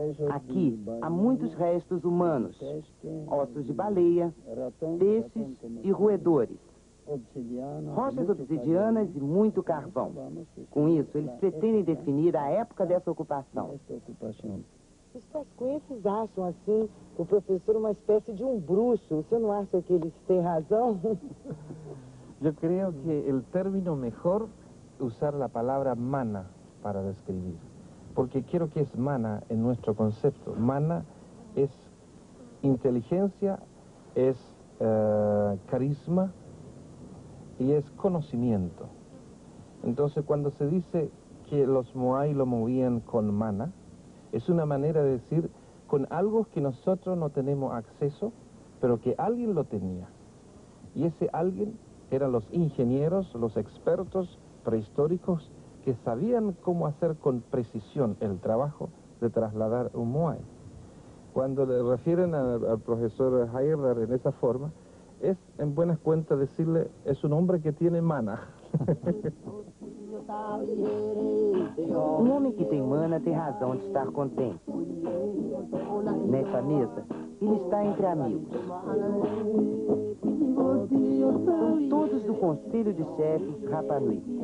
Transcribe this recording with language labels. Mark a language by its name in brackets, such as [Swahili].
[Portuguese] Aqui há muitos restos humanos, ossos de baleia, peixes e roedores, rochas obsidianas e muito carvão. Com isso, eles pretendem definir a época dessa ocupação. Os pascuenses acham, assim, o professor uma espécie de um bruxo. Você não acha que eles têm razão? [Spanish] Yo creo que el término mejor usar la palabra mana para describir. Porque quiero que es mana en nuestro concepto. Mana es inteligencia, es carisma y es conocimiento. Entonces, cuando se dice que los Moai lo movían con mana, es una manera de decir con algo que nosotros no tenemos acceso, pero que alguien lo tenía. Y ese alguien eran los ingenieros, los expertos prehistóricos que sabían cómo hacer con precisión el trabajo de trasladar un Moai. Cuando le refieren al profesor Heyerdahl en esa forma, es en buenas cuentas decirle, es un hombre que tiene mana. [Portuguese] Um homem que tem mana tem razão de estar contente. Nesta mesa, ele está entre amigos. São todos do Conselho de Chefes Rapa Nui.